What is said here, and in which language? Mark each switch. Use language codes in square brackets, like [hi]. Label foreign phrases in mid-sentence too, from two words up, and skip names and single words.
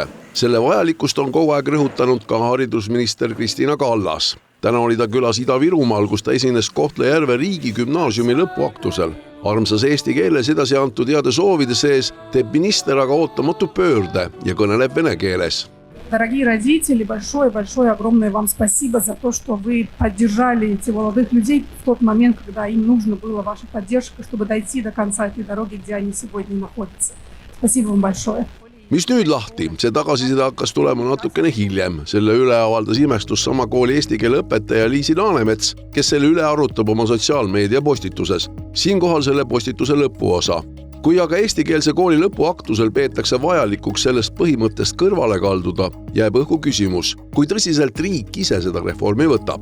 [et] Selle vajalikkust on kogu aeg rõhutanud ka haridusminister Kristina Kallas. Täna oli ta külas Ida-Virumaal, kus ta esines Kohtla-Järve riigigümnaasiumi lõpuaktusel. Armsas eesti keeles edasi antud heade soovide sees teeb minister aga ootamatu pöörde ja kõneleb vene keeles. [ru] Дорогие родители, большое огромное вам спасибо за то, что вы поддержали этих молодых людей в тот момент, когда им нужна была ваша поддержка, чтобы дойти до конца этой дороги, где они сегодня находятся. Спасибо вам большое. [et] Mis nüüd lahti? See tagasiside hakkas tulema natukene hiljem. Selle üle avaldas imestus sama kooli eesti keele õpetaja Liisi Laanemets, kes selle üle arutab oma sotsiaalmeedia postituses. Siinkohal selle postituse lõpuosa. Kui aga eestikeelse kooli lõpuaktusel peetakse vajalikuks sellest põhimõttest kõrvale kalduda, jääb õhku küsimus, kui tõsiselt riik ise seda reformi võtab.